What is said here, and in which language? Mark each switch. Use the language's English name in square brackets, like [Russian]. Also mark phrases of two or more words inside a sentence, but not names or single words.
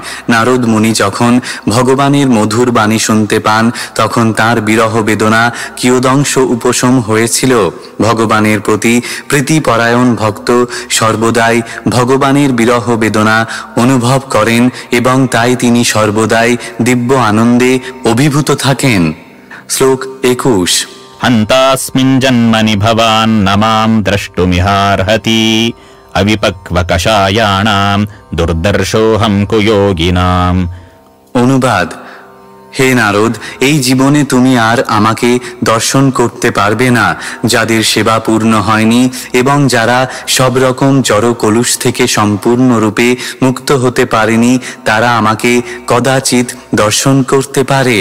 [Bangla] নারদ মুনি যখন ভগবানের মধুর বাণী শুনতে পান, তখন তাঁর বিরহ বেদনা কিয়দংশ উপশম হয়েছিল। ভগবানের প্রতি প্রীতিপরায়ণ ভক্ত সর্বদাই ভগবানের বিরহ বেদনা অনুভব করেন এবং তাই তিনি সর্বদাই দিব্য আনন্দে অভিভূত থাকেন। শ্লোক 21। [Sanskrit] हन्तास्मिन् जन्मनि भवान् न मां द्रष्टुमिहार्हति अविपक्वकषायाणां दुर्दर्शोऽहं कुयोगिनाम्। [Bangla] অনুবাদ: হে নারদ, এই জীবনে তুমি আর আমাকে দর্শন করতে পারবে না। যাদের সেবা পূর্ণ হয়নি এবং যারা সব রকম জড় কলুষ থেকে সম্পূর্ণরূপে মুক্ত হতে পারেনি, তারা আমাকে কদাচিৎ দর্শন করতে পারে।